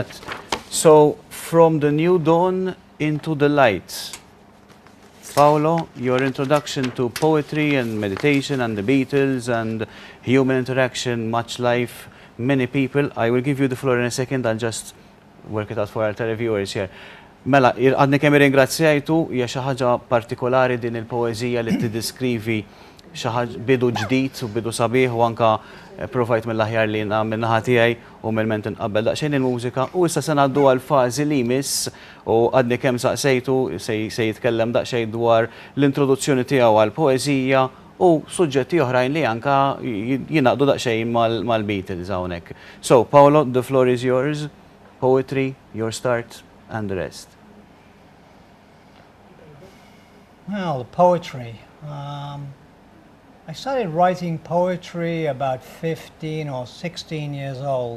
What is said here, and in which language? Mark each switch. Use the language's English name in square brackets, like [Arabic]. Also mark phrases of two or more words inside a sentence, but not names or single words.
[English] So, from the new dawn into the light. Paolo, your introduction to poetry and meditation and the Beatles and human interaction, much life, many people. I will give you the floor in a second. I'll just work it out for our televiewers here. [Maltese] Mela, għadni kemm ringrazzjajtu, hija xi ħaġa partikolari din il-poeżija li tiddiskrivi xi ħaġa bidu ġdid u bidu sabiħ u anke provajt mill-aħjar li min-naħa tiegħi u mill-ment inqabbel daqsxejn il-mużika u issa se ngħaddu għal fażi li jmiss u għadni kemm saqsejtu se jitkellem daqsxejn dwar l-introduzzjoni tiegħu għall poeżija u suġġetti oħrajn li anke jingħaqdu daqsxejn mal-Beatles hawnhekk. [English] So, Paolo, the floor is yours. Poetry, your start, and the rest. Well, poetry. I started writing poetry about 15 or 16 years old.